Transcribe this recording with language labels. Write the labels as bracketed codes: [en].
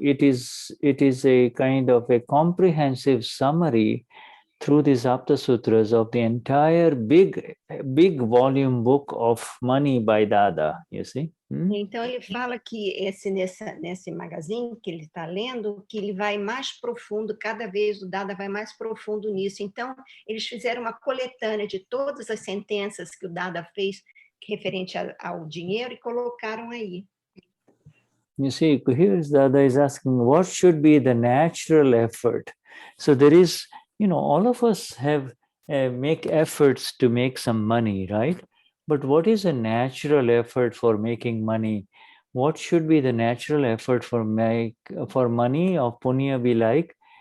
[en] It is a kind of a comprehensive summary through these Apta Sutras of the entire big volume book of money by Dada, you see. [pt] Então, ele fala que nesse magazine que ele está lendo, que ele vai mais profundo, cada vez o Dada vai mais profundo nisso. Então, eles fizeram uma coletânea de todas as sentenças que o Dada fez referente ao dinheiro e colocaram aí. [en] You see, here Dada is asking, what should be the natural effort? So there is, all of us have make efforts to make some money, right? But what is a natural effort for making money? What should be the natural effort for money of punya be like?